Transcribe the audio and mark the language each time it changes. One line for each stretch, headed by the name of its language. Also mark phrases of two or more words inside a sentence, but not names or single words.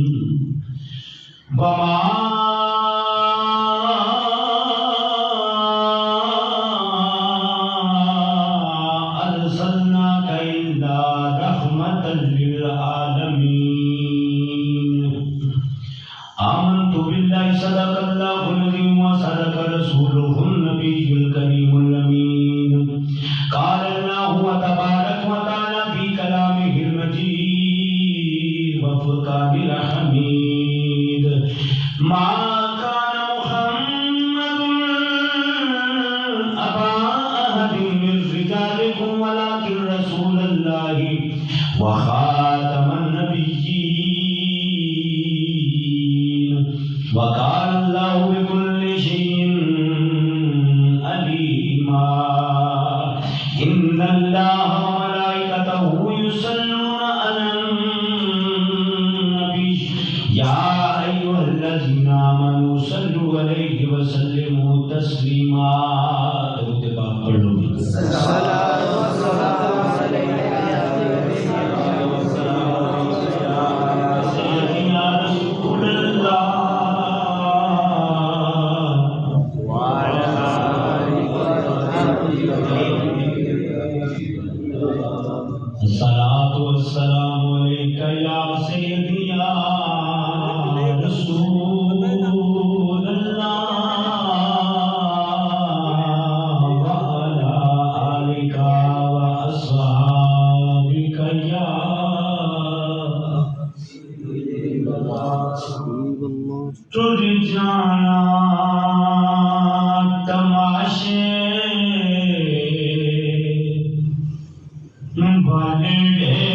Arabic: وما أرسلناك إلا رحمة للعالمين. آمنت بالله صدق الله العظيم وصدق رسوله النبي الكريم الأمين. قال الله تبارك وتعالى في كلامه المجيد وفرقانه الحميد. ما كان محمد أبا أحد من رجالكم ولكن رسول الله وخاتم النبيين. وقال الله بكل شيء عليما. إن الله وملائكته يصلون على النبي يا أيها الذين آمنوا صلوا عليه وسلموا تسليما.
Urdu: درود پاک پڑھ لو.
Arabic: سيدنا رسول الله الصلاة والسلام عليك يا سيدي يا رسول الله وعلى آلك وأصحابك يا तुझ जाना तमाशे भले